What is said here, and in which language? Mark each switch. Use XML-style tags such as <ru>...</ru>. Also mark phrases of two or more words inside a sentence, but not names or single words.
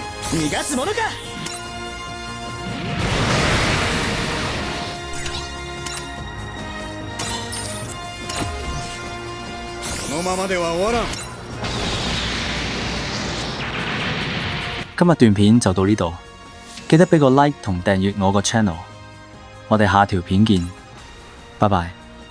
<ja>逃がすものか。このままでは終わらん。</ja> <yue>今日段片就到呢度，記得俾個 like 同訂閱我個 channel，我哋下條片見，拜拜。</yue>